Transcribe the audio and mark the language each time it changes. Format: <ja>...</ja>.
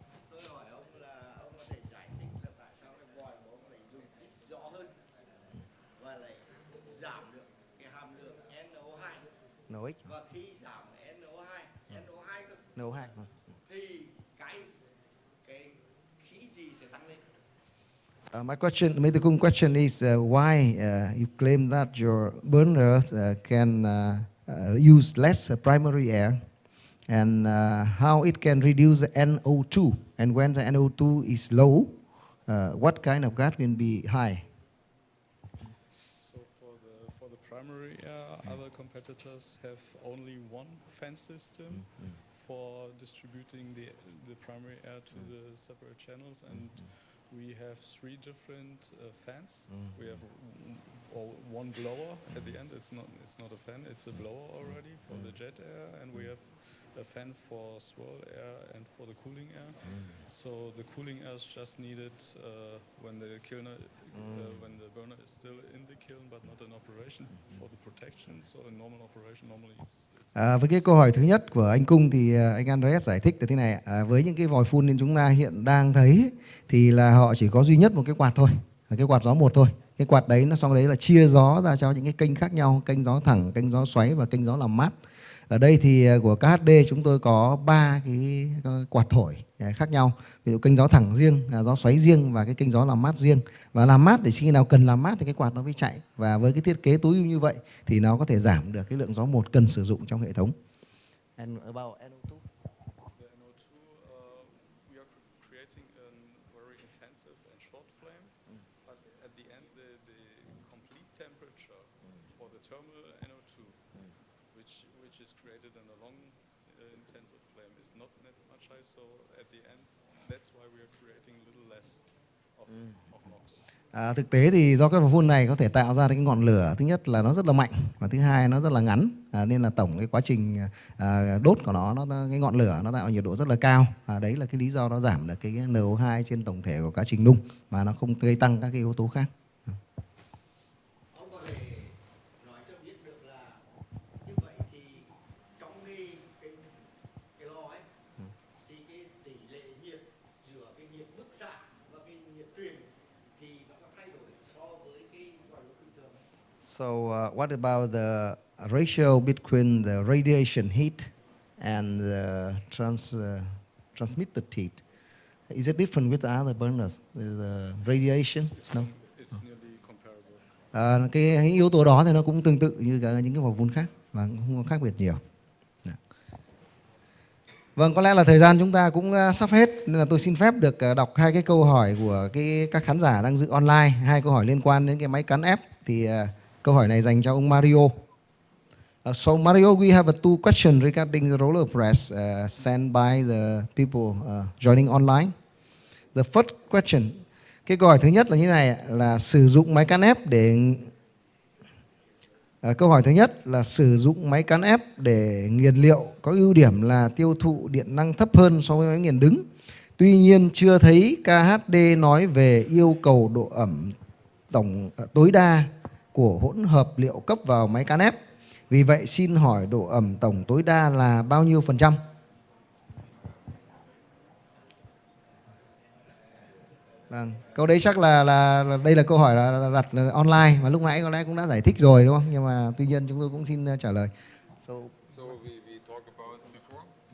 <vi>Tôi hỏi ông là ông có thể giải thích là tại sao cái vòi của ông lại dùng ít rõ hơn và lại giảm được cái hàm lượng NO2. NOx. Và khi giảm NO2 cơ, NO2. thì cái khí gì sẽ tăng lên?</vi> <en>My question, Mr. Cung, question is why you claim that your burners can use less primary air, and how it can reduce the NO2, and when the NO2 is low, what kind of gas will be high? So for the primary air, other competitors have only one fan system for distributing the primary air to the separate channels, and we have 3 different fans. We have one blower at the end. It's not a fan. It's a blower already for the jet air, and we have a fan for swirl air and for the cooling air. So the cooling air is just needed when the when the burner is still in the kiln but not in operation for the protection. So in normal operation normally</en> <vi>Với cái câu hỏi thứ nhất của anh Cung thì anh Andreas giải thích là thế này. Với những cái vòi phun nên chúng ta hiện đang thấy thì là họ chỉ có duy nhất một cái quạt thôi, cái quạt gió một thôi. Cái quạt đấy nó sau đấy là chia gió ra cho những cái kênh khác nhau, kênh gió thẳng, kênh gió xoáy và kênh gió làm mát. Ở đây thì của KHD chúng tôi có 3 cái quạt thổi khác nhau. Ví dụ kênh gió thẳng riêng, gió xoáy riêng và cái kênh gió làm mát riêng. Và làm mát để khi nào cần làm mát thì cái quạt nó mới chạy. Và với cái thiết kế tối ưu như vậy thì nó có thể giảm được cái lượng gió một cần sử dụng trong hệ thống.</vi> <en>And about NO2? the NO2 we are creating a very intensive and short flame, but at the end the complete temperature for the thermal NO2 which is created in a long intensive flame is not that much high, so at the end that's why we are creating a little less of NOx.</en> <vi>Thực tế thì do cái vòi phun này có thể tạo ra cái ngọn lửa, thứ nhất là nó rất là mạnh và thứ hai nó rất là ngắn, nên là tổng cái quá trình đốt của nó cái ngọn lửa nó tạo nhiệt độ rất là cao. Đấy là cái lý do nó giảm được cái NO2 trên tổng thể của quá trình nung mà nó không gây tăng các cái yếu tố khác. Ông có thể nói cho biết được là như vậy thì trong cái lò ấy thì cái tỷ lệ nhiệt giữa cái nhiệt bức xạ và cái nhiệt truyền thì nó có thay đổi so với cái vòi đốt bình thường?</vi> <en>So what about the ratio between the radiation heat and the transmitted heat? Is it different with the other burners? The radiation? No. It's nearly comparable.</en> <vi>Cái yếu tố đó thì nó cũng tương tự như những cái vòi phun khác và không có khác biệt nhiều. Vâng, có lẽ là thời gian chúng ta cũng sắp hết nên là tôi xin phép được đọc 2 cái câu hỏi của các khán giả đang dự online, 2 câu hỏi liên quan đến cái máy cán ép. Thì câu hỏi này dành cho ông Mario.</vi> <en>So Mario, we have 2 questions regarding the roller press sent by the people joining online. The first question,</en> <vi>cái câu hỏi thứ nhất là như này, là sử dụng máy cán ép để câu hỏi thứ nhất là sử dụng máy cán ép để nghiền liệu có ưu điểm là tiêu thụ điện năng thấp hơn so với máy nghiền đứng. Tuy nhiên chưa thấy KHD nói về yêu cầu độ ẩm tổng tối đa của hỗn hợp liệu cấp vào máy cán ép. Vì vậy xin hỏi độ ẩm tổng tối đa là bao nhiêu %? Vâng, câu đấy chắc là đây là câu hỏi là đặt online mà lúc nãy có lẽ cũng đã giải thích rồi đúng không? Nhưng mà tuy nhiên chúng tôi cũng xin trả lời.</vi> <en>So we talked about before.</en>